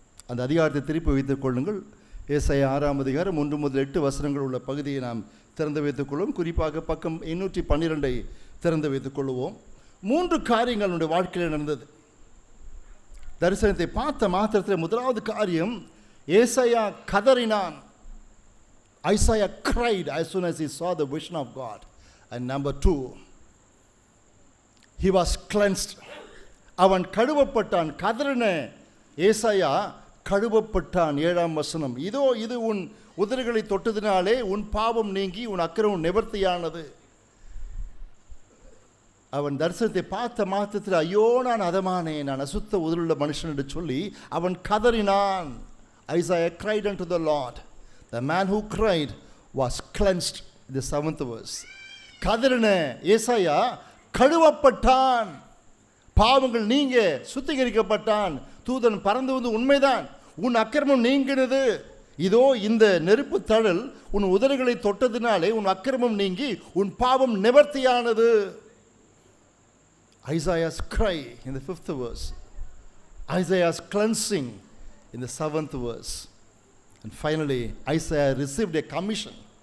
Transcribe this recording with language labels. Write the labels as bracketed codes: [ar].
[ta] அந்த அதிகாரத்தை திருப்பி வைத்துக் கொள்ளுங்கள். ஏசாயா 6ஆம் அதிகாரம் 1 முதல் 8 வசனங்கள் உள்ள பகுதியை நாம் திறந்து வைத்துக் கொள்வோம். குறிப்பாக பக்கம் 812 திறந்து வைத்துக் கொள்வோம். 3 காரியங்கள் நம்முடைய வாழ்க்கையில் நடந்தது. தரிசனத்தை பார்த்த மாத்திரத்தில் முதலாவது காரியம், ஏசாயா கதறினான். [en] Isaiah cried as soon as he saw the vision of God. And number 2, he was cleansed. [ta] அவன் கழுவப்பட்டான். கதறின ஏசாயா கழுவப்பட்டான். 7ஆம் வசனம், இதோ இது உன் உதடுகளை தொட்டதினாலே உன் பாவம் நீங்கி உன் அக்கிரமம் நிவர்த்தியானது. அவன் தரிசனத்தை பார்த்த மாத்திரத்தில் ஐயோ நான் அதமானேன், நான் அசுத்த உதடுள்ள மனுஷன் என்று சொல்லி அவன் கதறினான். [en] Isaiah cried unto the Lord. The man who cried was cleansed. In the 7th verse. [ta] கதறின ஏசாயா கழுவப்பட்டான். பாவங்கள் நீங்க சுத்திகரிக்கப்பட்டான். தூதன் பறந்து வந்து உண்மைதான், உன் அக்கிரமம் நீங்கினது. இதோ இந்த நெருப்பு தழல் உன் உதடுகளை தொட்டதினாலே உன் அக்கிரமம் நீங்கி உன் பாவம் நிவர்த்தியானது. [en] Isaiah's cry in the 5th verse. Isaiah's cleansing in the 7th verse. And finally Isaiah received a commission.